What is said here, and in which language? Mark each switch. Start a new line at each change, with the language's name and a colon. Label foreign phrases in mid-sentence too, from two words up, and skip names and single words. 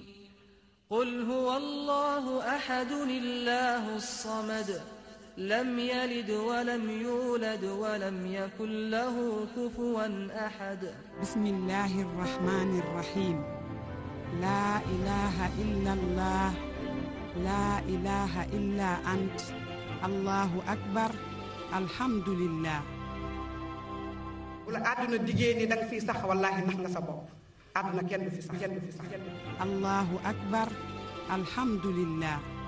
Arabic: قل هو الله أحد الله الصمد لم يلد ولم يولد ولم يكن له كفوا أحد بسم الله الرحمن الرحيم لا إله إلا الله لا إله إلا أنت الله أكبر الحمد لله.
Wolof: bu la àdduna diggée ni danga fii sax wallaahi nax nga sa bopp àdduna kenn du fi sax
Arabic: الله أكبر الحمد لله.